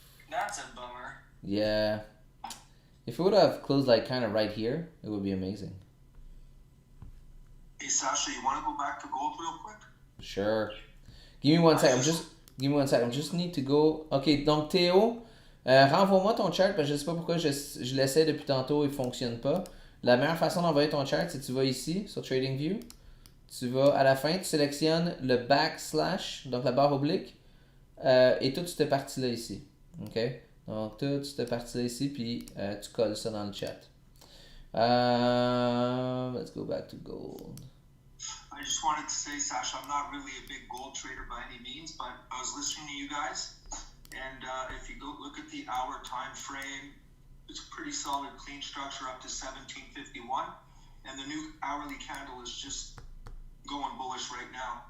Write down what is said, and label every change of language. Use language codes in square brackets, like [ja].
[en] That's a bummer. Yeah. If it would have closed like kind of right here, it would be amazing. Hey, Sasha, you want to go back to gold real quick? Sure. Give me one sec. Give me one sec. I just need to go. [fr] Ok, donc Théo, renvoie-moi ton chart parce que je sais pas pourquoi je l'essaie depuis tantôt, il fonctionne pas. La meilleure façon d'envoyer ton chart, c'est que tu vas ici sur TradingView. Tu vas à la fin, tu sélectionnes le backslash, donc la barre oblique, et toute cette partie-là ici. Ok? Donc toute cette partie-là ici, puis tu colles ça dans le chat. [en] Let's go back to gold. I just wanted to say, Sasha, I'm not really a big gold trader by any means, but I was listening to you guys, and if you go look at the hour time frame, it's a pretty solid clean structure up to 1751, and the new hourly candle is just going bullish right now.